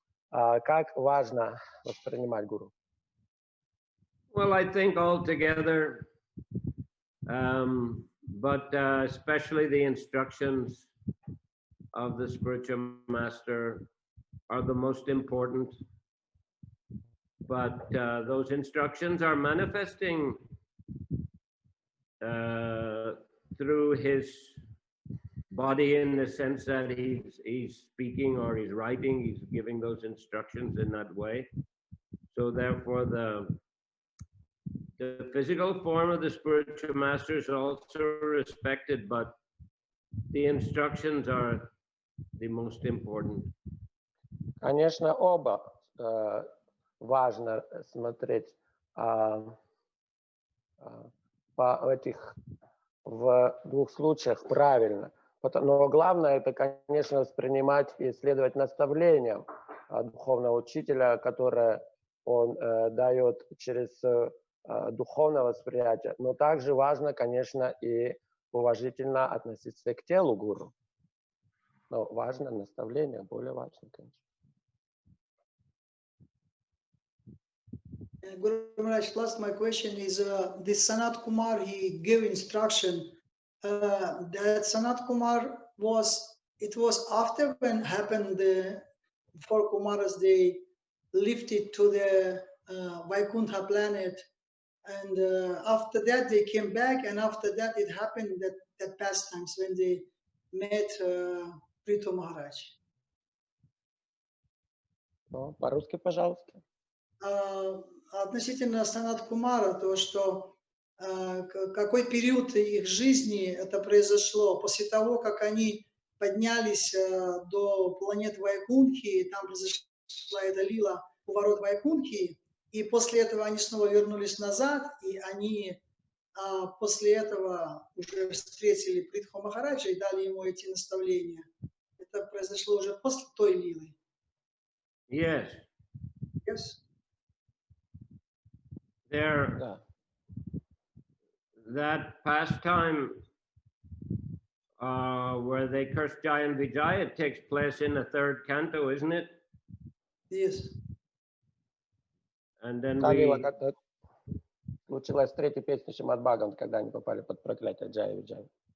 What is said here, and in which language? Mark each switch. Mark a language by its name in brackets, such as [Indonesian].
[Russian] Как важно воспринимать гуру? [English] Well, I think altogether, but especially the instructions of the spiritual master are the most important. But those instructions are manifesting through his body, in the sense that he's speaking or he's writing, he's giving those instructions in that way. So therefore the physical form of the spiritual master is also respected, but the instructions are the most important. [Russian] Конечно, оба важно смотреть в двух случаях правильно. Но главное это, конечно, воспринимать и следовать наставлениям духовного учителя, которое он дает через духовное восприятие. Но также важно, конечно, и уважительно относиться к телу гуру. Но важно наставление, более важно, конечно. [English] Guru Maharaj, last my question is this Sanat Kumar, he gave instruction that Sanat Kumar was after when happened the four Kumaras, they lifted to the Vaikuntha planet, and after that they came back, and after that it happened that pastimes when they met Prithu Maharaj. [Russian] Ну, по-русски, пожалуйста. Относительно Санат Кумара, то, что какой период их жизни это произошло, после того, как они поднялись до планет Вайкунхи, там произошла эта лила у ворот Вайкунхи, и после этого они снова вернулись назад, и они после этого уже встретили Притху Махараджа и дали ему эти наставления. Это произошло уже после той лилы. [English] Yes. Yes. There, [Russian] Да. [English] that pastime where they curse Jaya and Vijaya, it takes place in the third canto, isn't it? Yes. And then [Russian] Та лила [English] we, [Russian] как-то случилась в третьей песне Шримад Бхагаватам, когда они попали под проклятие Джая Виджая.